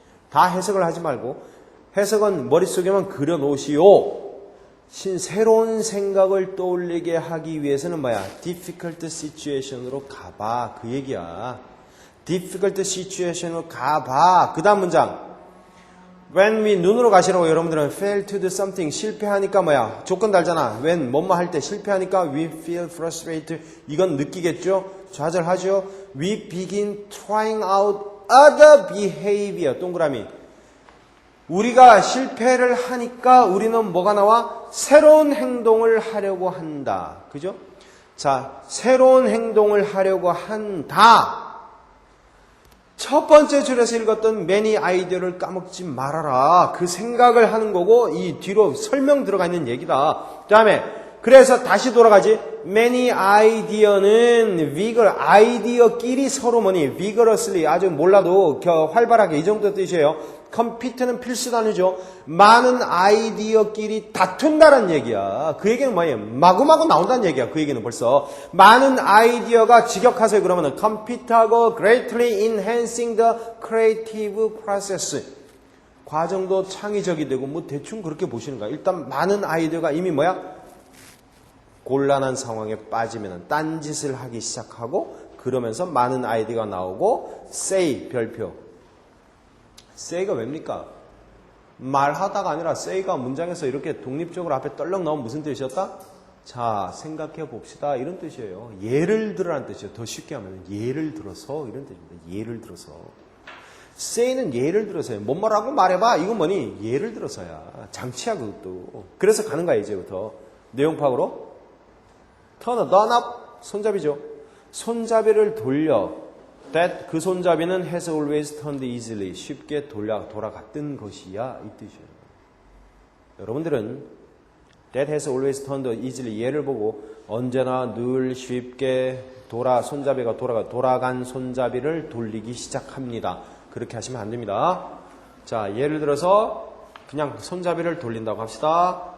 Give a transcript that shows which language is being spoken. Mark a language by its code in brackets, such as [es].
[ko] 다 해석을 하지 말고 해석은 머릿속에만 그려놓으시오. 새로운 생각을 떠올리게 하기 위해서는 뭐야? difficult situation으로 가봐. 그 얘기야. difficult situation으로 가봐. 그 다음 문장. [en] when we [ko] 눈으로 가시라고 여러분들은 [en] fail to do something. [ko] 실패하니까 뭐야? 조건 달잖아. when 뭐뭐 할 때 실패하니까 [en] we feel frustrated. [ko] 이건 느끼겠죠? 좌절하죠? [en] we begin trying out other behavior. [ko] 동그라미. 우리가 실패를 하니까 우리는 뭐가 나와? 새로운 행동을 하려고 한다. 그죠? 자, 새로운 행동을 하려고 한다. 첫 번째 줄에서 읽었던 many 아이디어를 까먹지 말아라. 그 생각을 하는 거고 이 뒤로 설명 들어가 있는 얘기다. 그 다음에 그래서 다시 돌아가지. many 아이디어는 아이디어끼리 서로 뭐니? vigorously 아주 몰라도 활발하게 이 정도 뜻이에요. 컴피트는 필수 단위죠. 많은 아이디어끼리 다툰다는 얘기야. 그 얘기는 뭐예요? 마구마구 나온다는 얘기야. 그 얘기는 벌써. 많은 아이디어가 직역하세요. 그러면은 컴피트하고 [en] greatly enhancing the creative process. [ko] 과정도 창의적이 되고 뭐 대충 그렇게 보시는 거야. 일단 많은 아이디어가 이미 뭐야? 곤란한 상황에 빠지면 딴짓을 하기 시작하고 그러면서 많은 아이디어가 나오고 say 별표. say가 왜입니까? 말하다가 아니라 say가 문장에서 이렇게 독립적으로 앞에 떨렁 나오면 무슨 뜻이었다? 자, 생각해 봅시다. 이런 뜻이에요. 예를 들어라는 뜻이에요. 더 쉽게 하면 예를 들어서 이런 뜻입니다. 예를 들어서. say는 예를 들어서요. 뭔 말하고 말해봐. 이건 뭐니? 예를 들어서야. 장치야 그것도. 그래서 가는 거야 이제부터. 내용 파악으로. turn up. 손잡이죠. 손잡이를 돌려. [en] That [ko] 그 손잡이는 [en] has always turned easily. [ko] 쉽게 돌아갔던 것이야. 이 뜻이에요. 여러분들은 [en] that has always turned easily [ko] 예를 보고 언제나 늘 쉽게 손잡이가 돌아간 손잡이를 돌리기 시작합니다. 그렇게 하시면 안 됩니다. 자, 예를 들어서 그냥 손잡이를 돌린다고 합시다.